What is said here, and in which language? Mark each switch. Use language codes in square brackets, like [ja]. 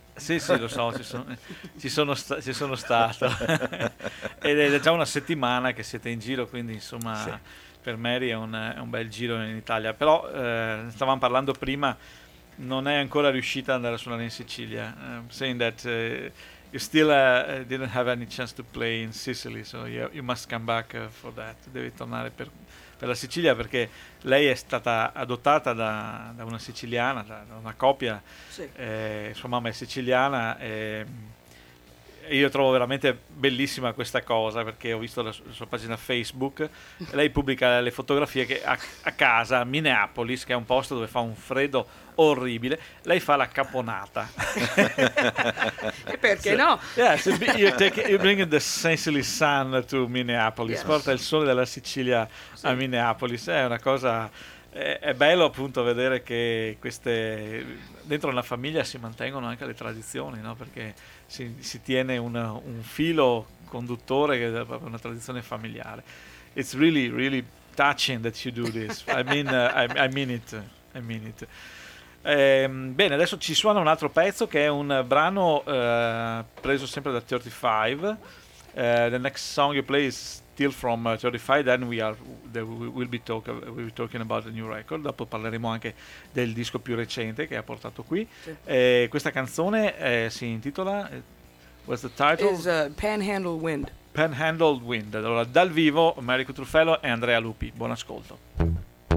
[it] Sì, sì, lo so, ci sono stato. Ed è già una settimana che siete in giro, quindi insomma sì. Per Mary è un bel giro in Italia. Però, stavamo parlando prima, non è ancora riuscita ad andare a suonare in Sicilia. [en] Saying that you still didn't have any chance to play in Sicily, so you must come back for that. [it] Devi tornare per la Sicilia, perché lei è stata adottata da una siciliana, da una coppia, sì. Sua mamma è siciliana, e io trovo veramente bellissima questa cosa, perché ho visto la sua pagina Facebook, lei pubblica le fotografie che a casa, a Minneapolis, che è un posto dove fa un freddo orribile, lei fa la caponata. E perché no? [en] Yeah, so you bring the Sicily sun to Minneapolis, yes. [it] Porta il sole della Sicilia, sì. A Minneapolis, è una cosa, è bello appunto vedere che queste, dentro una famiglia si mantengono anche le tradizioni, no? Perché si tiene un filo conduttore che è proprio una tradizione familiare. [en] It's really, really touching that you do this. I mean it. [it] Bene, adesso ci suona un altro pezzo, che è un brano preso sempre da 35. [en] The next song you play is still from 35, then we will be talking about the new record. [it] Dopo parleremo anche del disco più recente che ha portato qui, sì. Questa canzone si intitola, [en] what's the title? It's Panhandle Wind. Panhandle Wind. [it] Allora, dal vivo Mary Cutrufello e Andrea Lupi, buon ascolto.